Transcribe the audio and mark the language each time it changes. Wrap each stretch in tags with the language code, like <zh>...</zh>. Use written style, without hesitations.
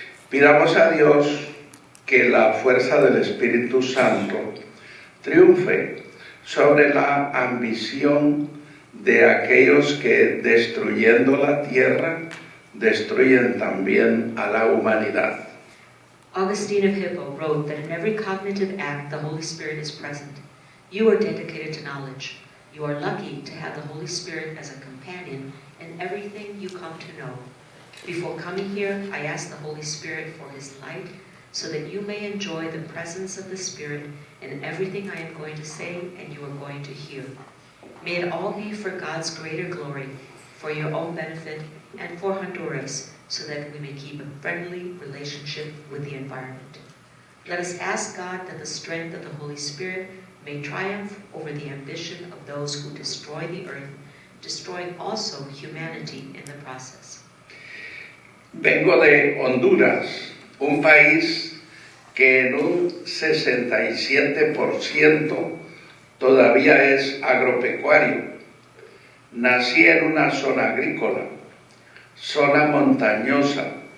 <es>Pidamos a Dios que la fuerza del Espíritu Santo triunfe sobre la ambición de aquellos que, destruyendo la tierra, destruyen también a la humanidad.</es> <en>Augustine of Hippo wrote that in every cognitive act the Holy Spirit is present. You are dedicated to knowledge. You are lucky to have the Holy Spirit as a companion in everything you come to know. Before coming here, I asked the Holy Spirit for His light so that you may enjoy the presence of the Spirit in everything I am going to say and you are going to hear. May it all be for God's greater glory, for your own benefit, and for Honduras, so that we may keep a friendly relationship with the environment. Let us ask God that the strength of the Holy Spirit may triumph over the ambition of those who destroy the earth, destroying also humanity in the process.</en> <es>Vengo de Honduras, un país que en un 67% todavía es agropecuario. Nací en una zona agrícola, zona montañosa,</es>